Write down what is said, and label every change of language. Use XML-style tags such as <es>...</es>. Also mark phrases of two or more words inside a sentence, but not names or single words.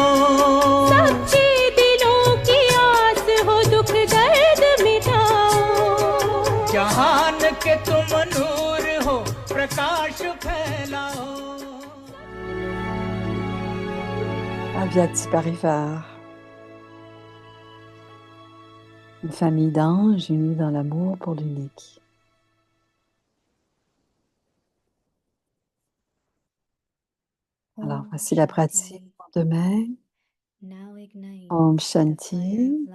<hi>सच्चे दिलों की आस हो दुख दर्द मिटाओ जहान के तुम नूर हो प्रकाश फैलाओ</hi> <fr>Avyakti Parivar. Une famille d'anges unis dans l'amour pour l'unique. Alors, voici la pratique pour demain.</fr> <hi>Om Shanti.</hi>